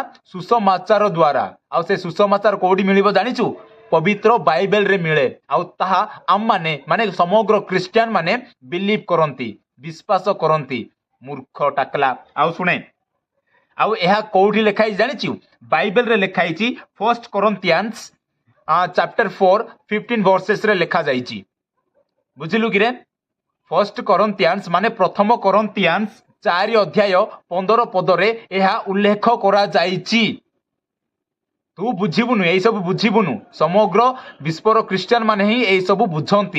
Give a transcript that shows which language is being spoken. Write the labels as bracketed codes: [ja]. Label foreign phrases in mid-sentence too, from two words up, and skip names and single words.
[or] ସୁସମାଚାର ଦ୍ୱାରା। ଆଉ ସେ ସୁସମାଚାର କୋଉଠି ମିଳିବ ଜାଣିଛୁ? ପବିତ୍ର ବାଇବେଲରେ ମିଳେ। ଆଉ ତାହା ଆମମାନେ ମାନେ ସମଗ୍ର ଖ୍ରୀଷ୍ଟିଆନ ମାନେ ବିଲିଭ କରନ୍ତି, ବିଶ୍ୱାସ କରନ୍ତି। ମୂର୍ଖ ଟାକଲା। ଆଉ ଶୁଣେ, ଆଉ ଏହା କୋଉଠି ଲେଖା ହେଇଛି ଜାଣିଛୁ? ବାଇବେଲରେ ଲେଖା ହେଇଛି 1 Corinthians chapter 4:15 verses ଲେଖା ଯାଇଛି। ବୁଝିଲୁ କିରେ? 1 Corinthians ମାନେ ପ୍ରଥମ କରନ୍ତିଆନ୍ସ 4 ଅଧ୍ୟାୟ 15 ପଦରେ ଏହା ଉଲ୍ଲେଖ କରାଯାଇଛି। ତୁ ବୁଝିବୁନୁ, ଏଇ ସବୁ ବୁଝିବୁନୁ। ସମଗ୍ର ବିଶ୍ୱର ଖ୍ରୀଷ୍ଟିଆନ ମାନେ ହିଁ ଏଇ ସବୁ ବୁଝନ୍ତି।